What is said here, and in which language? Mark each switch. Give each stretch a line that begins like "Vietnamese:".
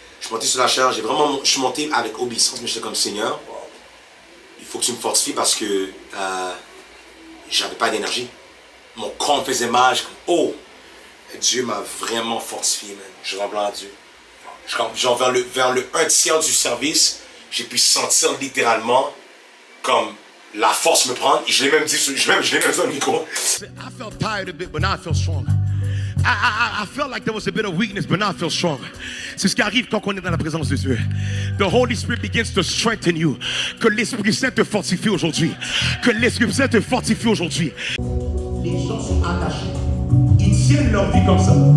French: Je suis monté sur la chair, je suis monté avec obéissance, mais j'étais comme Seigneur, il faut que tu me fortifies parce que j'avais pas d'énergie. Mon corps me faisait mal, oh, Dieu m'a vraiment fortifié, man. Je rends gloire à Dieu. Genre vers le 1/3 du service, j'ai pu sentir littéralement comme la force me prendre. Je l'ai même dit, je l'ai même dit au micro.
English: I felt tired a bit, but now I feel stronger. I felt like there was a bit of weakness, but now I feel stronger.
French: C'est ce qui arrive quand on est dans la présence de Dieu.
English: The Holy Spirit begins to strengthen you.
French: Que l'Esprit Saint te fortifie aujourd'hui. Que l'Esprit Saint te fortifie aujourd'hui. Les gens sont attachés. Ils tiennent leur vie comme ça.